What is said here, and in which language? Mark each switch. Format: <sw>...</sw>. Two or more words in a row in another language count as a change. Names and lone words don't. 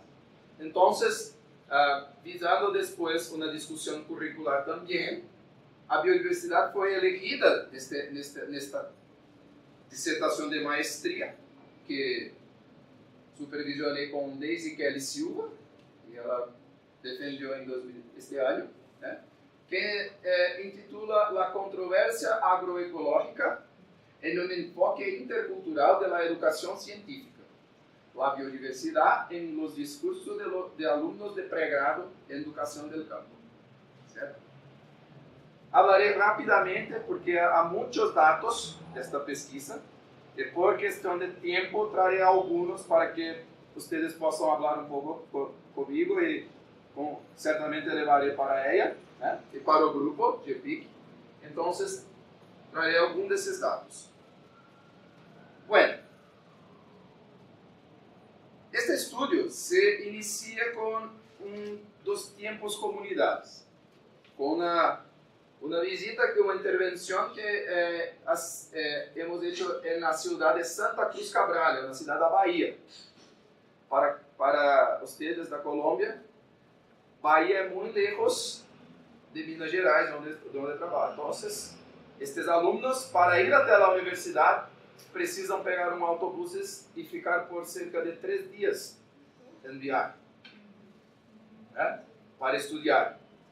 <pt>Então, visando depois uma discussão curricular também, a biodiversidade foi elegida nesta dissertação de maestria, que supervisionei com Daisy Kelly Silva, e ela defendeu este ano, né? Que intitula</pt> <es>La controvérsia agroecológica en un enfoque intercultural de la educación científica, la biodiversidad en los discursos de alumnos de pregrado en educación del campo.</es> <pt>¿Certo? Hablaré rapidamente porque há muitos dados desta pesquisa e por questão de tempo trarei alguns para que vocês possam falar um pouco comigo e certamente levarei para ela, né, e para o grupo de PIC. Então, trarei alguns desses dados. Bueno, este estudo se inicia com dos tempos comunidades, com uma visita, uma intervenção que</pt> <es>hemos hecho</es> <pt>na cidade de Santa Cruz Cabral, na cidade da Bahia. Para vocês da Colômbia, Bahia é muito lejos de Minas Gerais, onde trabalho. Então, estes alunos, para ir até a universidade, precisam pegar autobús e ficar por cerca de 3 dias em viagem, né, para estudar.</pt>